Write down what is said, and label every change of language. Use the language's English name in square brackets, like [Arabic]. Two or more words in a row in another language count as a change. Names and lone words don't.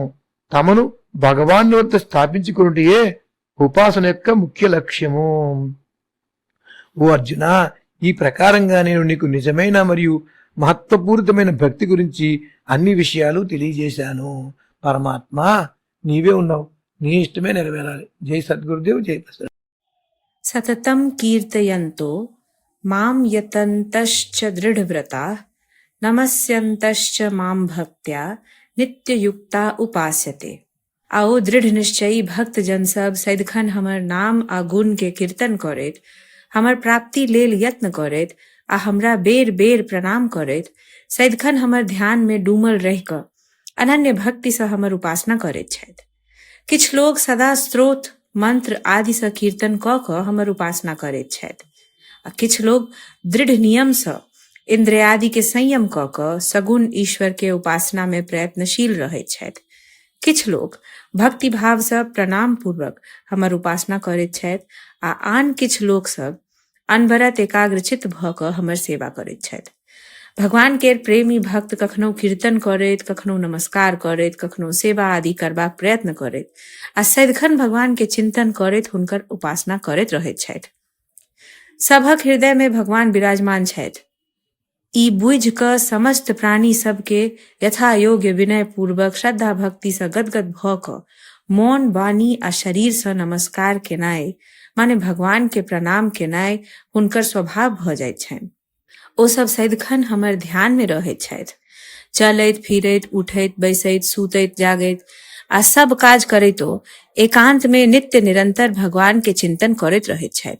[Telugu] తమను భగవాన్ వద్ద స్థాపించుకున్నటియే ఉపాసన యొక్క ముఖ్య లక్ష్యము. ఓ అర్జున, ఈ ప్రకారంగా నేను నీకు నిజమైన మరియు మహత్వపూరితమైన భక్తి గురించి అన్ని విషయాలు తెలియజేశాను. పరమాత్మ నీవే ఉన్నావు, నీ ఇష్టమే నెరవేరాలి. జై సద్గురుదేవ్, జై ప్రసాద్. [Sanskrit] सततं कीर्तयन्तो मां यतन्तश्च दृढव्रता नमस्यन्तश्च मां भक्त्या नित्ययुक्ता उपास्यते। [Maithili] आओ दृढ़ निश्चयी भक्त जन सब सदिखन हमर नाम आ गुण के कीर्तन करैत, हमर प्राप्ति लेल यत्न करैत आ हमरा बेर बेर प्रणाम करैत सदिखन हमर ध्यान में डूमल रहि क अनन्य भक्ति से हमर उपासना करैत छथि। किछ लोग सदा स्त्रोत मंत्र आदि से कीर्तन क क हमर उपासना करैत छथि आ किछ लोग दृढ़ नियम से इंद्रियादि के संयम क क सगुण ईश्वर के उपासना में प्रयत्नशील रहैत छथि। किछ लोग भक्ति भाव से प्रणाम पूर्वक हमर उपासना करैत छथि आ आन किछ लोग सब अनवरत एकाग्रचित भ क हमर सेवा करैत छथि। भगवान के प्रेमी भक्त कखनो कीर्तन करैत, कखनो नमस्कार करैत, कखनो सेवा आदि करबाक प्रयत्न करैत आ सदिखन भगवान के चिंतन करैत हुनकर उपासना करैत रहैत छथि। सभक हृदय में भगवान विराजमान छथि। ई बुझ क समस्त प्राणी सबके यथा योग्य विनय पूर्वक श्रद्धा भक्ति से गदगद भ क मौन वाणी आ शरीर से नमस्कार केनाय माने भगवान के प्रणाम केनाय हुनकर स्वभाव भ जाइत छनि। ओ सब सदिखन हमर ध्यान में रहैत छथि। चलैत फिरैत, उठैत बैसैत, सुतैत जागैत आ सब काज करैतो एकांत में नित्य निरंतर भगवान के चिंतन करैत रहैत छथि।